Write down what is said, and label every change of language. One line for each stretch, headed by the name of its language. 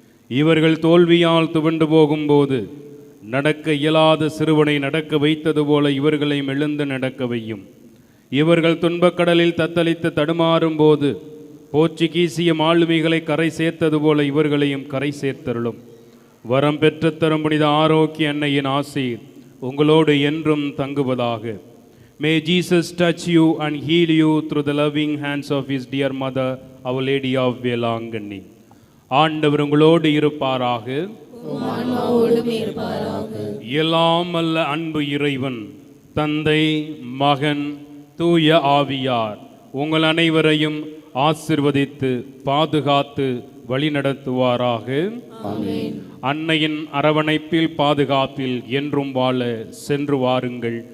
Tamil: இவர்கள் தோல்வியால் துவண்டு போகும்போது நடக்க இயலாத சிறுவனை நடக்க வைத்தது போல இவர்களையும் எழுந்து நடக்க வையும். இவர்கள் துன்பக்கடலில் தத்தளித்து தடுமாறும் போது போர்ச்சுகீசிய மாலுமிகளை கரை சேர்த்தது போல இவர்களையும் கரை சேர்த்தருளும். வரம் பெற்று தரும் புனித ஆரோக்கிய அன்னையின் ஆசீர் உங்களோடு என்றும் தங்குவதாக.
English: May Jesus touch you and heal you through the loving hands of his dear mother, Our Lady of Velanganni.
Tamil: ஆண்டவர் உங்களோடு இருப்பாராக. எல்லாம் அல்ல அன்பு இறைவன் தந்தை, மகன், தூய ஆவியார் உங்கள் அனைவரையும் ஆசிர்வதித்து பாதுகாத்து வழிநடத்துவாராக. அன்னையின் அரவணைப்பில் பாதுகாப்பில் என்றும் வாழ சென்று வாருங்கள்.